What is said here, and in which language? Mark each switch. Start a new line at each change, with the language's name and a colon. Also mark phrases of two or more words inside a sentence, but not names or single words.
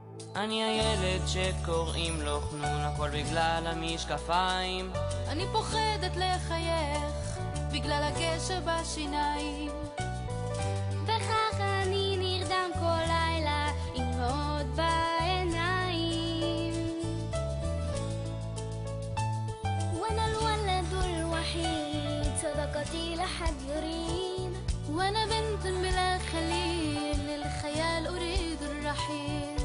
Hebrew: אני הילד שקוראים לו חנון, הכל בגלל המשקפיים. אני פוחדת לחייך בגלל הקשר בשיניים, וכך אני נרדם כל לילה עם דמעות בעיניים.
Arabic: وانا الولد الوحيد صداقتي لحد يريد، وانا بنت بلا خليل للخيال اريد الرحيل.